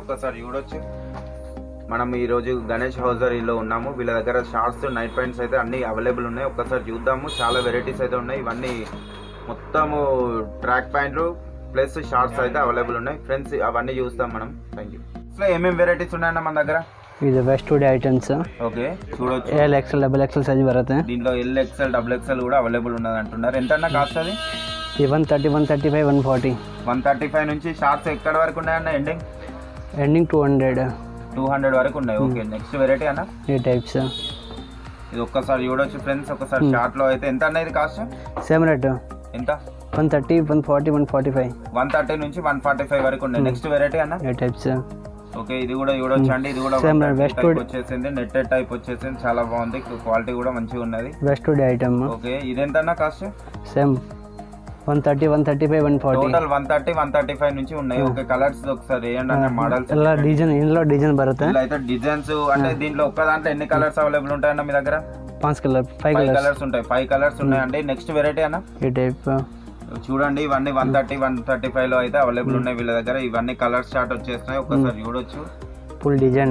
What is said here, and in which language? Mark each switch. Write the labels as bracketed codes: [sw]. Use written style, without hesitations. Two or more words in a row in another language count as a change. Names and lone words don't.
[te] ఒక్కసారి చూడొచ్చు. మనం ఈరోజు గణేష్ హౌజరీలో ఉన్నాము. వీళ్ళ దగ్గర షార్ట్స్, [en] night pants [te] అయితే అన్ని అవైలబుల్ ఉన్నాయి. ఒక్కసారి చూద్దాము. చాలా వెరైటీస్ అయితే ఉన్నాయి. ఇవన్నీ మొత్తము [en] track pants plus shorts [te] అయితే అవైలబుల్ ఉన్నాయి ఫ్రెండ్స్. అవన్నీ చూస్తాం మనం. [en] thank you. [te] అసలు ఏమేమి వెరైటీస్ ఉన్నాయన్న మన దగ్గర? [kn] ಇದು ವೆಸ್ಟ್ ವುಡ್ ಐಟಮ್ಸ್. [te] ఓకే చూడొచ్చు. [en] L XL double XL size [kn] ಬರುತ್ತೆ. [te] దీంట్లో [en] L XL double XL [te] కూడా అవైలబుల్ ఉన్నది అంటున్నారు. ఎంత అన్న కాస్ట్ అది? 130, 135, 140. 135 నుంచి షార్ట్స్ ఎక్కడ వరకు ఉన్నాయన్న? ఎండింగ్ 200. 200 వరకు ఉన్నాయి. [en] okay next variety [te] అన్న ఈ టైప్స్. ఇది ఒక్కసారి చూడొచ్చు ఫ్రెండ్స్. ఒకసారి షార్ట్ లో అయితే ఎంత అన్న ఇది కాస్ట్? [en] same rate. [te] ఎంత? 130, 140, 145. 130 నుంచి 145 వరకు ఉన్నాయి. [en] next variety [te] అన్న ఈ టైప్స్. ఓకే ఇది కూడా చూడొచ్చు అండి. ఇది కూడా వెస్ట్ వుడ్ వచ్చేసింది. [en] netted type [te] వచ్చేసింది. చాలా బాగుంది. క్వాలిటీ కూడా మంచిగా ఉన్నది. వెస్ట్ వుడ్ ఐటమ్. ఓకే ఇది ఎంత అన్న కాస్ట్? సేమ్ 130, 135, 140. టోటల్ 130, 135 నుంచి ఉన్నాయి. [en] okay colours [te] ఒకసారి వేయండి అన్న. మోడల్స్ [kn] ಎಲ್ಲ ಡಿಸೈನ್ ఇందులో డిజైన్ బರುತ್ತೆ. [te] ఇలా అయితే డిజైన్స్ అంటే దీంట్లో ఒక్క దాంట్లో ఎన్ని కలర్స్ అవైలబుల్ ఉంటాయన్న మీ దగ్గర? 5 కలర్, 5 కలర్స్ ఉంటాయి. 5 కలర్స్ ఉన్నాయండి. [en] next variety [te] అన్న ఈ టైప్ చూడండి. ఇవన్నీ 130, 135 లో అయితే అవైలబుల్ ఉన్నాయి వీళ్ళ దగ్గర. ఇవన్నీ [en] colours chart [te] వచ్చేస్తున్నాయి. ఒక్కసారి చూడొచ్చు. [en] full design.